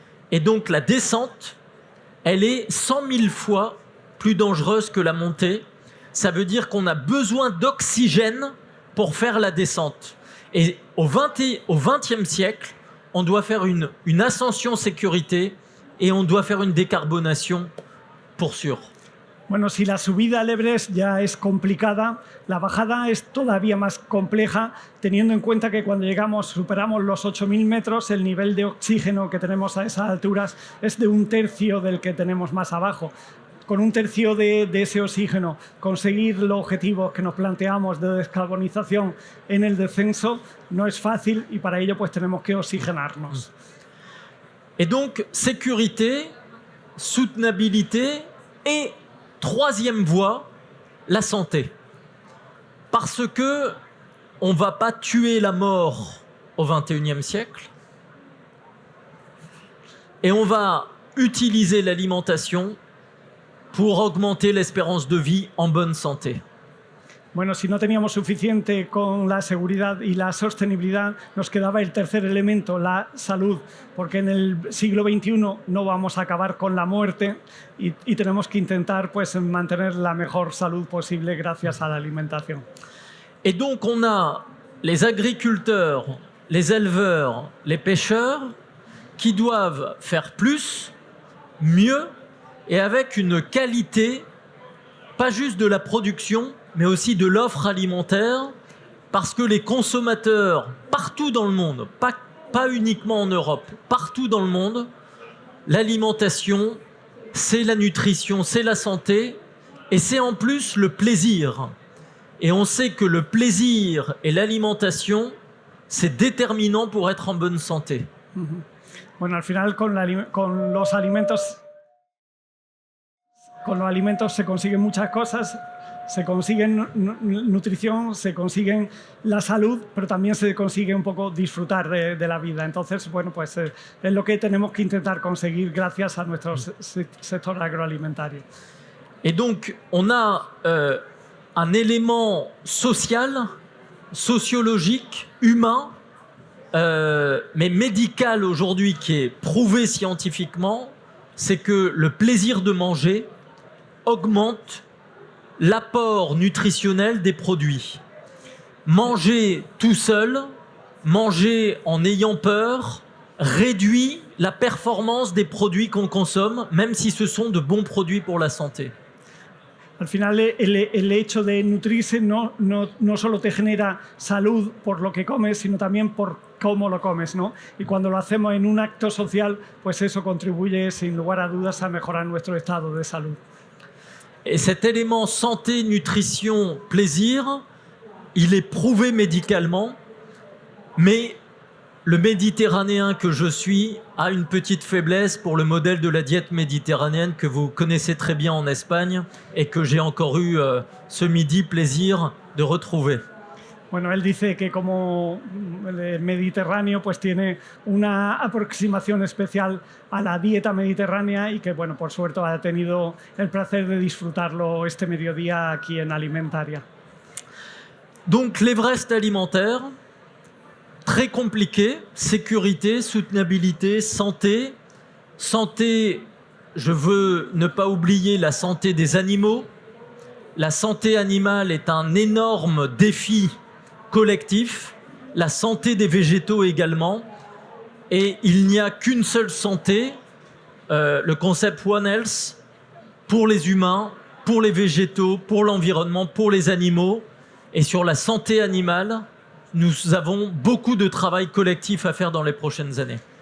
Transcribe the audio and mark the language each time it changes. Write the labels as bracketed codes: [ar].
[fr] Et donc, la descente, elle est 100 000 fois plus dangereuse que la montée. Ça veut dire qu'on a besoin d'oxygène pour faire la descente. Et au XXe siècle, on doit faire une ascension sécurité et on doit faire une décarbonation pour sûr. [es] Bueno, si la subida al Everest ya es complicada, la bajada es todavía más compleja, teniendo en cuenta que cuando superamos los 8.000 metros, el nivel de oxígeno que tenemos a esas alturas es de un tercio del que tenemos más abajo. con un tercio de ese oxígeno conseguir los objetivos que nos planteamos de descarbonización en el descenso no es fácil y para ello pues tenemos que oxigenarnos. [fr] Et donc, sécurité, soutenabilité et troisième voie, la santé. Parce que on ne va pas tuer la mort au XXIe siècle et on va utiliser l'alimentation pour augmenter l'espérance de vie en bonne santé. [es] Bueno, si no teníamos suficiente con la seguridad y la sostenibilidad, nos quedaba el tercer elemento, la salud, porque en el siglo XXI no vamos a acabar con la muerte y tenemos que intentar pues, mantener la mejor salud posible gracias a la alimentación. [fr] Et donc on a les agriculteurs, les éleveurs, les pêcheurs qui doivent faire plus, mieux et avec une qualité, pas juste de la production, mais aussi de l'offre alimentaire, parce que les consommateurs, partout dans le monde, pas uniquement en Europe, partout dans le monde, l'alimentation, c'est la nutrition, c'est la santé, et c'est en plus le plaisir. Et on sait que le plaisir et l'alimentation, c'est déterminant pour être en bonne santé. [es] Bueno, al final con los alimentos se consiguen muchas cosas. Se consigue nutrición, se consigue la salud, pero también se consigue un poco disfrutar de la vida. Entonces, bueno, pues es lo que tenemos que intentar conseguir gracias a nuestro sector agroalimentario. [fr] Et donc, on a un élément social, sociologique, humain, mais médical aujourd'hui qui est prouvé scientifiquement, c'est que le plaisir de manger augmente l'apport nutritionnel des produits. Manger tout seul, manger en ayant peur, réduit la performance des produits qu'on consomme, même si ce sont de bons produits pour la santé. [es] Al final, el hecho de nutrirse no solo te genera salud por lo que comes, sino también por cómo lo comes, ¿no? Y cuando lo hacemos en un acto social, pues eso contribuye sin lugar a dudas a mejorar nuestro estado de salud. [fr] Et cet élément santé, nutrition, plaisir, il est prouvé médicalement, mais le Méditerranéen que je suis a une petite faiblesse pour le modèle de la diète méditerranéenne que vous connaissez très bien en Espagne et que j'ai encore eu ce midi plaisir de retrouver. [es] Bueno, él dice que como el Mediterráneo pues tiene una aproximación especial a la dieta mediterránea y que, bueno, por suerte ha tenido el placer de disfrutarlo este mediodía aquí en Alimentaria. [fr] Donc l'Everest alimentaire, très compliqué, sécurité, soutenabilité, santé. Santé, je veux ne pas oublier la santé des animaux. La santé animale est un énorme défi collectif, la santé des végétaux également, et il n'y a qu'une seule santé, le concept One Health, pour les humains, pour les végétaux, pour l'environnement, pour les animaux, et sur la santé animale, nous avons beaucoup de travail collectif à faire dans les prochaines années.